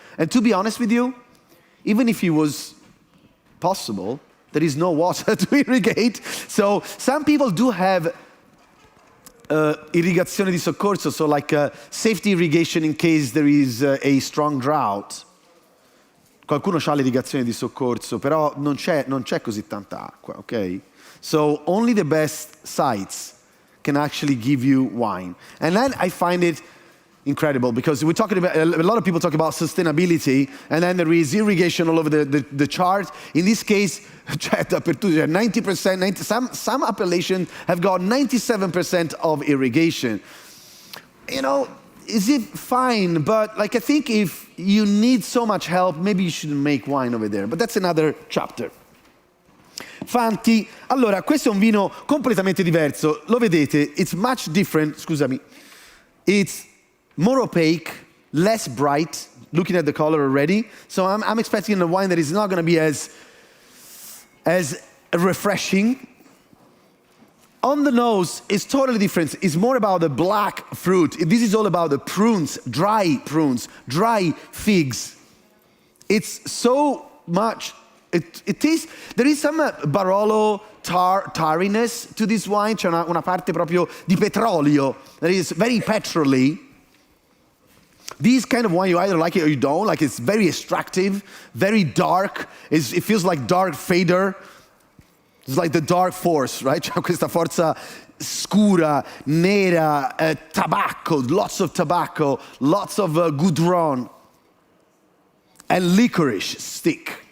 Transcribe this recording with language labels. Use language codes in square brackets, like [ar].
[en] And to be honest with you, even if it was possible, there is no water to irrigate. So some people do have [it] irrigazione di soccorso, [en] so like safety irrigation in case there is a strong drought. [it] Qualcuno ha l'irrigazione di soccorso, però non c'è così tanta acqua, ok? [en] So only the best sites can actually give you wine. And then I find it incredible because we're talking about, a lot of people talk about sustainability, and then there is irrigation all over the chart. In this case, 90%, some appellations have got 97% of irrigation. You know, is it fine? But like, I think if you need so much help, maybe you shouldn't make wine over there. But that's another chapter. [it] Fanti. Allora, questo è un vino completamente diverso. Lo vedete? [en] It's much different. [it] Scusami. [en] It's more opaque, less bright, looking at the color already. So I'm expecting a wine that is not going to be as refreshing. On the nose, it's totally different. It's more about the black fruit. This is all about the prunes, dry figs. It's so much, it tastes, there is some Barolo tarriness to this wine. [it] C'è una parte proprio di petrolio [en] that is very petroly. This kind of wine, you either like it or you don't. Like, it's very extractive, very dark. It feels like dark fader. It's like the dark force, right? [it] C'è questa forza scura, nera, [en] tobacco, lots of tobacco, lots of goudron, and licorice stick.